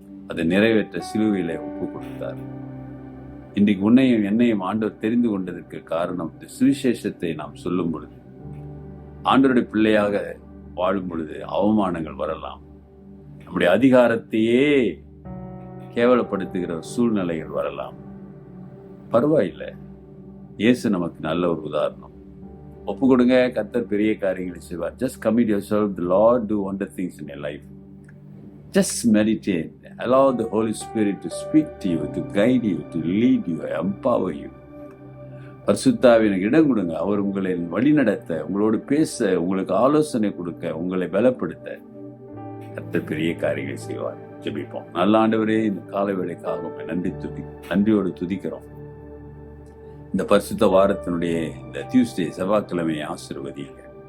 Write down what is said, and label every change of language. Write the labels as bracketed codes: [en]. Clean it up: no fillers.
[ta] அதை நிறைவேற்ற சிலுவையில ஒப்பு கொடுத்தார். இன்றைக்கு உன்னையும் என்னையும் ஆண்டவர் தெரிந்து கொண்டதற்கு காரணம், இந்த சுவிசேஷத்தை நாம் சொல்லும் பொழுது, ஆண்டவருடைய பிள்ளையாக வாழும் பொழுது அவமானங்கள் வரலாம், நம்முடைய அதிகாரத்தையே கேவலப்படுத்துகிற சூழ்நிலைகள் வரலாம். பரவாயில்லை, இயேசு நமக்கு நல்ல ஒரு உதாரணம். ஒப்பு கொடுங்க, கர்த்தர் பெரிய காரியங்களை செய்வார். [en] Just commit yourself, the Lord do wonder things in your life. Just meditate. Allow the Holy Spirit to speak to you, to guide you, to lead you, empower you. [ta] பரிசுத்தாவினுக்கு இடம் கொடுங்க. அவர் உங்களை வழிநடத்த, உங்களோடு பேச, உங்களுக்கு ஆலோசனை கொடுக்க, உங்களை பலப்படுத்த கர்த்தர் பெரிய காரியங்களை செய்வார். ஜெபிப்போம். நல்ல ஆண்டவரே, இந்த காலை வேளைக்காக நன்றியோடு துதிக்கிறோம். இந்த பரிசுத்த வாரத்தினுடைய இந்த டியூஸ்டே, செவ்வாய்க்கிழமையை ஆசீர்வதிங்க.